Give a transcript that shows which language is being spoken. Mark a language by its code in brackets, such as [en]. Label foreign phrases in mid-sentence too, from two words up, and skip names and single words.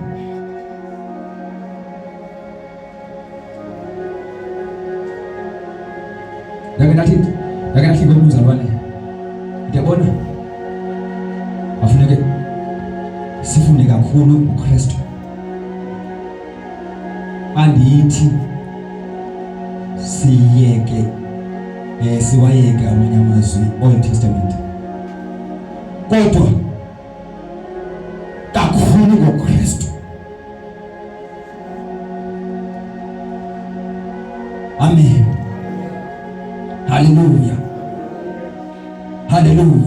[xh] Ndake nathi ngomuzalwane, ndiyabona afuneke sifunde kakhulu uKristu. Andithi siwayeke amanye amazwi [en] Old Testament, [xh] kodwa kakhulu ngoKristu. Amen. Haleluya. Haleluya.